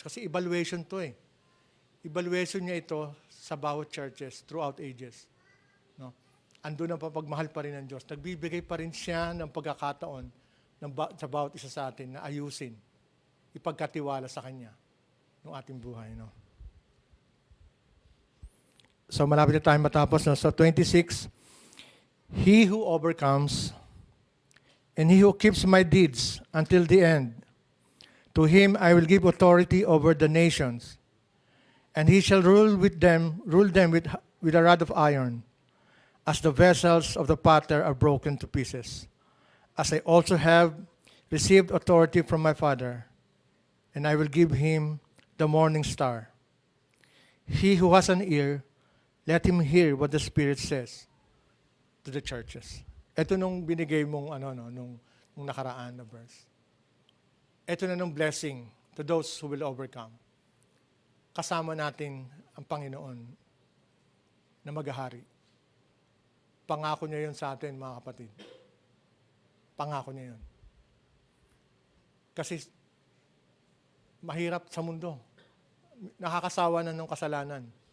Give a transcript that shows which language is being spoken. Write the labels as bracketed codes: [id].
[tl] Kasi evaluation to Evaluation niya ito sa bawat churches [en] throughout ages. [tl] No? Andun ang papagmahal pa rin ng Diyos. Nagbibigay pa rin siya ng pagkakataon sa bawat isa sa atin na ayusin, ipagkatiwala sa Kanya ng ating buhay. No? So malapit na tayo matapos. No? [en] So 26, He who overcomes and he who keeps my deeds until the end, to him I will give authority over the nations, and he shall rule them with a rod of iron, as the vessels of the potter are broken to pieces. As I also have received authority from my Father, and I will give him the morning star. He who has an ear, let him hear what the Spirit says to the churches. [tl] Ito nung binigay mong nung nakaraan na verse. Ito na nung [en] blessing to those who will overcome. [tl] Kasama natin ang Panginoon na maghahari. Pangako niya yun sa atin, mga kapatid. Pangako niya yun. Kasi mahirap sa mundo. Nakakasawa na ng kasalanan.